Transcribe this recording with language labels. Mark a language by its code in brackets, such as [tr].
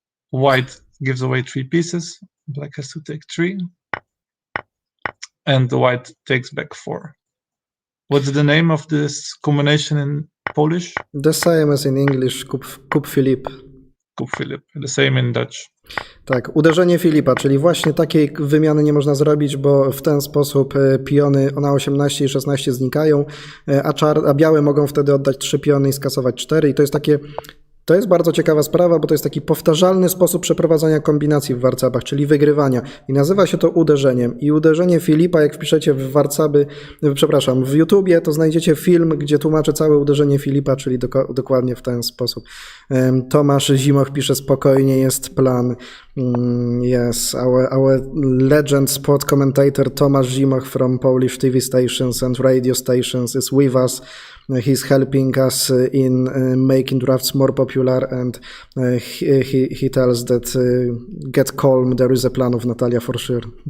[en] White gives away 3 pieces. Black has to take 3. And the white takes back 4. What's the name of this combination in Polish? The same as in English, kup Filip. Kup Filip. The same in Dutch. [pl] Tak, uderzenie Filipa, czyli właśnie takiej wymiany nie można zrobić, bo w ten sposób piony na 18 i 16 znikają, a białe mogą wtedy oddać 3 piony i skasować 4 i to jest bardzo ciekawa sprawa, bo to jest taki powtarzalny sposób przeprowadzania kombinacji w warcabach, czyli wygrywania. I nazywa się to uderzeniem. I uderzenie Filipa, jak wpiszecie w warcaby, w YouTubie, to znajdziecie film, gdzie tłumaczę całe uderzenie Filipa, czyli dokładnie w ten sposób. Tomasz Zimoch pisze, spokojnie, jest plan. [en] Yes, our legend sport commentator Tomasz Zimoch from Polish TV stations and radio stations is with us. He's helping us in making drafts more popular, and he tells that get calm, there is a plan of Natalia for sure.